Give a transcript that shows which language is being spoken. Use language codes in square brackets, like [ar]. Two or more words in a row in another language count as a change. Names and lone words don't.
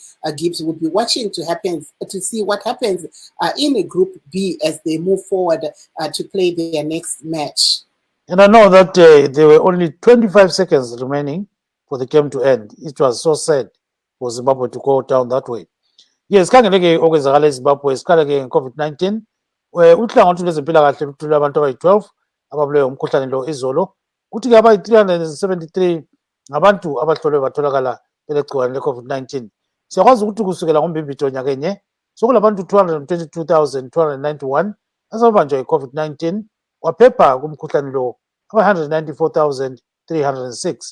[en] Gibbs will be watching to see what happens in Group B as they move forward to play their next match. And I know that there were only 25 seconds remaining for the game to end. It was so sad for Zimbabwe to go down that way. Yes, [nd] kangeleke okwenzakala eZimbabwe siqaleke nge-COVID-19 uhlangothi lwezempilakahle luthule abantu abayi-12 ababulewe umkhuhlane lo izolo, kuthi-ke abayi-373 ngabantu abahlolwe batholakala belegciwane le-COVID-19. Siyakwazi ukuthi kusukela ngoMbimbithi nyakenye sokulabantu 222,291 asebabanjwa yi-COVID-19, kwaphepha kumkhuhlane lo aba-194,306.